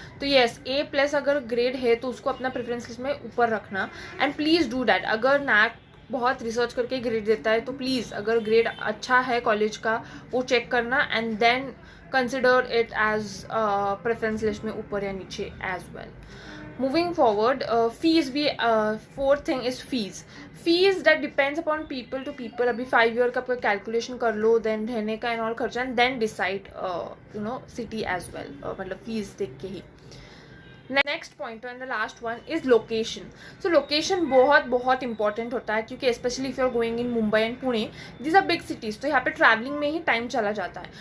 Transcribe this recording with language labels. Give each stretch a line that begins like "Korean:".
Hindi: तो yes, A+ अगर grade है तो उसको अपना प्रेफरेंस लिस्ट में ऊपर रखना.
English: And please do that.
Hindi: अगर NAAC बहुत रिसर्च करके ग्रेड देता है तो प्लीज़ अगर ग्रेड अच्छा है कॉलेज का वो चेक करना
English: and then consider it as
Hindi: preference list में ऊपर या नीचे
English: As well. Moving forward, fees भी fourth thing is fees. Fees that depends upon people to people.
Hindi: अभी 5 year का आपका कैलकुलेशन कर लो, देन रहने का एंड ऑल खर्चा,
English: And then decide city as well.
Hindi: मतलब फीस देख के ही.
English: Next point and the last one is location.
Hindi: So location बहुत बहुत इंपॉर्टेंट होता है क्योंकि specially
English: if you are going in Mumbai and Pune, this are big cities,
Hindi: तो यहाँ पे ट्रैवलिंग में ही टाइम चला जाता है.